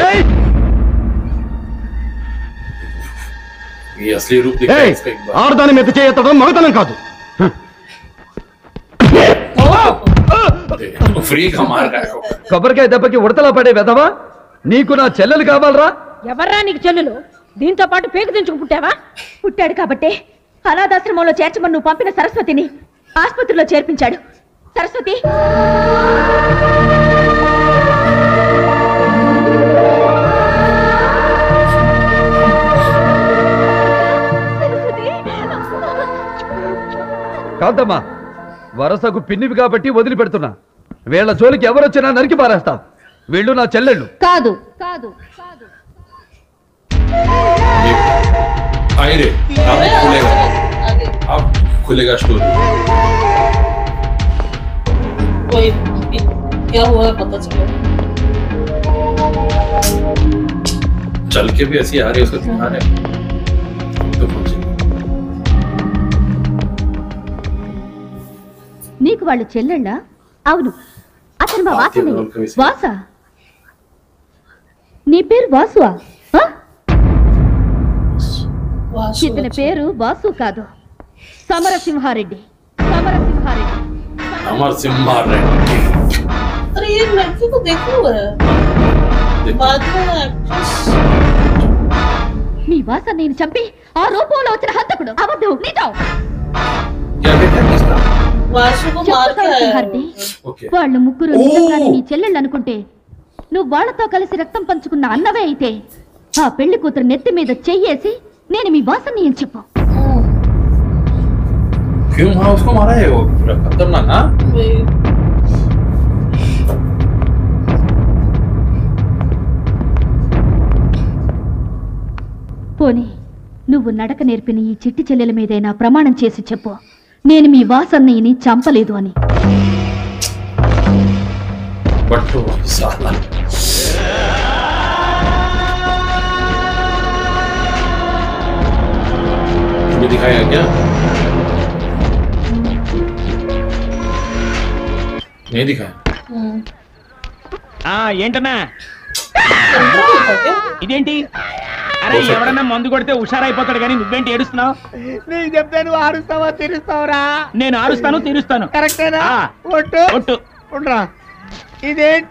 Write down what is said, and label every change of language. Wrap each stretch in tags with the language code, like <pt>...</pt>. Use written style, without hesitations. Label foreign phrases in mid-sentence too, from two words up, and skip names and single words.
<hi>ये असली रूप दिखता है इसका एक बार।</hi> <te>ఆడదాని మీద చేయడం మగతనం కాదు.</te> <hi>फ्री का मार रहा है।</hi> <te>కొబ్బరికాయ దెబ్బకి ఉడతలా పడే వెదవా, నీకు నా చెల్లెలు కావాలరా? ఎవర్రా నీకు చెల్లెలు? దీంతో పాటు పేగు దించుకు పుట్టావా? పుట్టాడు కాబట్టే అనాథాశ్రమంలో చేర్చమని నువ్వు పంపిన సరస్వతిని ఆసుపత్రిలో చేర్పించాడు. సరస్వతి, కాంతమ్మా, వరసకు పిన్నివి కాబట్టి వదిలిపెడుతున్నా. వీళ్ళ జోలికి ఎవరొచ్చినా నరికి పారేస్తాం. వీళ్ళు నా చెల్లెళ్ళు కాదు కాదు కాదు.</te> <hi>आई रे, अब खुलेगा स्टोरी। कोई क्या हुआ है पता चलो। चल के भी ऐसी आ रही है, उसको दिखा रहे तो</hi> <te>నీకు వాళ్ళు చెల్లెళ్ళా? అవును, అతను మా వాసనే. వాస? నీ పేరు వాసువా? ఇతని పేరు వాసు కాదు, సమరసింహారెడ్డి. సమరసింహారెడ్డి.</te> <hi>समरसिम्हारेड्डी। अरे ये लड़की को देखा हुआ है बाद में एक्ट्रेस।</hi> <te>మీ వాస నేను చంపి ఆ రూపంలో వచ్చిన హంతకుడు. అబద్ధం, నిజం.</te> <hi>क्या देखा किसका? वासु को मार के आया है।</hi> <te>వాళ్ళు ముగ్గురు నిజంగానే నీ చెల్లెళ్ళు అనుకుంటే, నువ్వు వాళ్ళతో కలిసి రక్తం పంచుకున్న అన్నవే అయితే, ఆ పెళ్లి కూతురు నెత్తి మీద చెయ్యేసి నేను మీ వాసని అని చెప్పు.</te> <hi>क्यों मारा उसको? मारा है वो पूरा खतरनाक। हाँ</hi> <te>పోనీ నువ్వు నడక నేర్పిన ఈ చిట్టి చెల్లెల మీదైనా ప్రమాణం చేసి చెప్పు, నేను మీ వాసన్నయ్యని చంపలేదు అని.</te> <hi>बट्टू साला ये दिखाया क्या? नहीं दिखाया।</hi> <te>ఏంటన్నా ఇదేంటి? అరే ఎవడన్నా మందు కొడితే హుషారైపోతాడు కానీ నువ్వేంటి ఏడుస్తున్నావు? నీకు చెప్తే నువ్వు ఆరుస్తావా తీరుస్తావురా? నేను ఆరుస్తాను తీరుస్తాను. కరెక్టేనా? ఒట్టు ఒట్టు ఉండ్రా. ఇదేంటి?</te>